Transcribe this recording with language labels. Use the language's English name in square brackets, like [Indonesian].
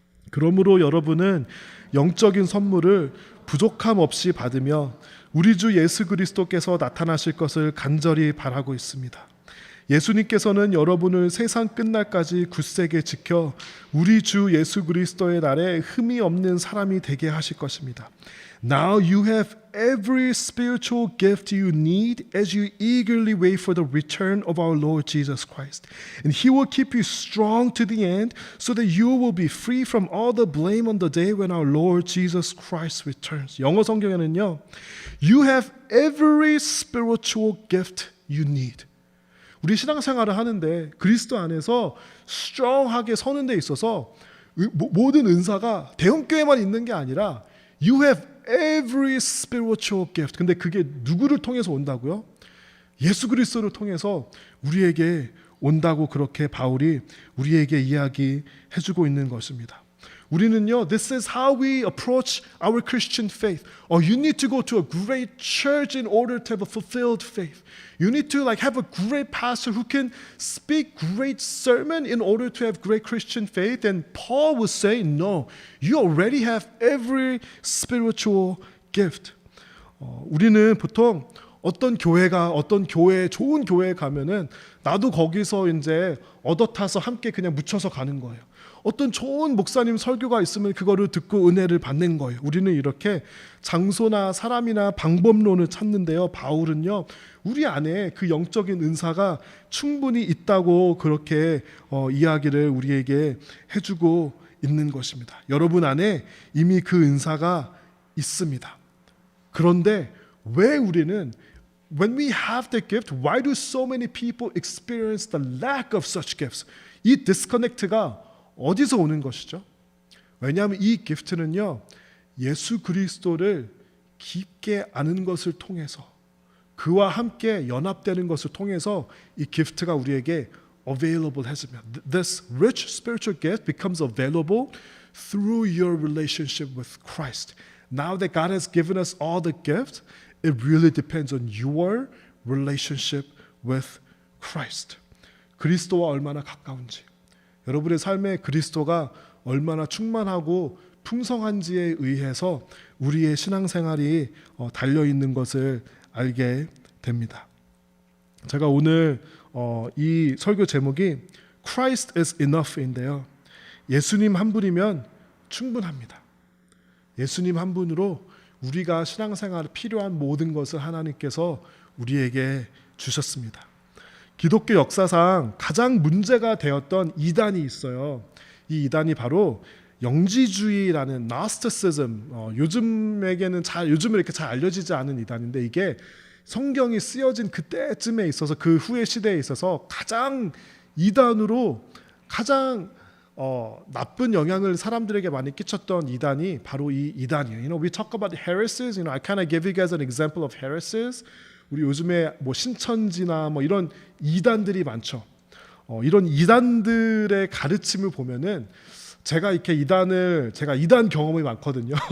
[Korean] 그러므로 여러분은 영적인 선물을 부족함 없이 받으며 우리 주 예수 그리스도께서 나타나실 것을 간절히 바라고 있습니다. 예수님께서는 여러분을 세상 끝날까지 굳세게 지켜 우리 주 예수 그리스도의 날에 흠이 없는 사람이 되게 하실 것입니다. [English] Now you have every spiritual gift you need as you eagerly wait for the return of our Lord Jesus Christ. And He will keep you strong to the end so that you will be free from all the blame on the day when our Lord Jesus Christ returns. [Korean] 영어 성경에는요. [English] You have every spiritual gift you need. [Korean] 우리 신앙생활을 하는데 그리스도 안에서 strong하게 서는 데 있어서 모든 은사가 대형교회만 있는 게 아니라 [English] You have every spiritual gift. [Korean] 근데 그게 누구를 통해서 온다고요? 예수 그리스도를 통해서 우리에게 온다고 그렇게 바울이 우리에게 이야기해주고 있는 것입니다. 우리는요, [English] this is how we approach our Christian faith. You need to go to a great church in order to have a fulfilled faith. You need to like have a great pastor who can speak great sermon in order to have great Christian faith. And Paul would say, no, you already have every spiritual gift. [Korean] 우리는 보통 어떤 교회, 좋은 교회에 가면은 나도 거기서 이제 얻어타서 함께 그냥 묻혀서 가는 거예요. 어떤 좋은 목사님 설교가 있으면 그거를 듣고 은혜를 받는 거예요. 우리는 이렇게 장소나 사람이나 방법론을 찾는데요. 바울은요, 우리 안에 그 영적인 은사가 충분히 있다고 그렇게 이야기를 우리에게 해주고 있는 것입니다. 여러분 안에 이미 그 은사가 있습니다. 그런데 왜 우리는 [English] when we have the gift, why do so many people experience the lack of such gifts? [Korean] 이 디스커넥트가 어디서 오는 것이죠? 왜냐하면 이 기프트는요, 예수 그리스도를 깊게 아는 것을 통해서 그와 함께 연합되는 것을 통해서 이 기프트가 우리에게 available 해집니다. [English] This rich spiritual gift becomes available through your relationship with Christ. Now that God has given us all the gifts, it really depends on your relationship with Christ. [Korean] 그리스도와 얼마나 가까운지, 여러분의 삶에 그리스도가 얼마나 충만하고 풍성한지에 의해서 우리의 신앙생활이 달려있는 것을 알게 됩니다. 제가 오늘 이 설교 제목이 [English] Christ is enough [Korean] 인데요. 예수님 한 분이면 충분합니다. 예수님 한 분으로 우리가 신앙생활에 필요한 모든 것을 하나님께서 우리에게 주셨습니다. 기독교 역사상 가장 문제가 되었던 이단이 있어요. 이 이단이 바로 영지주의라는 Gnosticism, 요즘은 이렇게 잘 알려지지 않은 이단인데, 이게 성경이 쓰여진 그때쯤에 있어서, 그 후의 시대에 있어서 가장 이단으로 가장 나쁜 영향을 사람들에게 많이 끼쳤던 이단이 바로 이 이단이에요. [English] We talk about heresies. I kind of give you guys an example of heresies. [Korean] 우리 요즘에 뭐 신천지나 뭐 이런 이단들이 많죠. 이런 이단들의 가르침을 보면은 제가 이단 경험이 많거든요.